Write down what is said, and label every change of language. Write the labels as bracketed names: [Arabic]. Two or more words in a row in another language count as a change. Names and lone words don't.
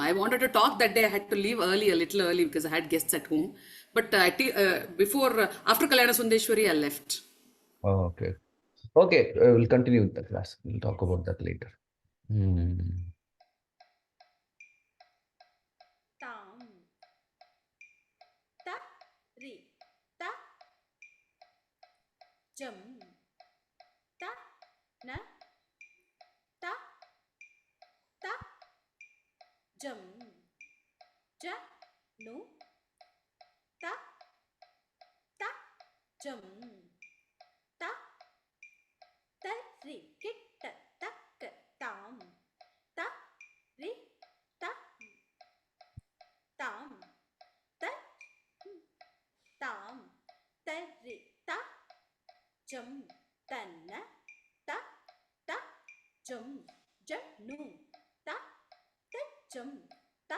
[English] I wanted to talk that day. I had to leave early, a little early because I had guests at home. But after Kalyana Sundeshwari, I left. Oh, okay. Okay, we'll continue with the class. We'll talk about that later. Tam. Ta. Ri. Ta. Jam. Ta. Na. Ta. Ta. Jam. Ja. Nu. Ta. Ta. Jam. Ta. Ta. Ri. Kit. Ta. Tak. Tam. Ta. Ri. Ta. Tam. Ta. Tam. Ta. Ri. Ta. Jam. Tanna. Ta. Ta. Jam. Ja. Nu. Ta. Ta. Jam. Ta.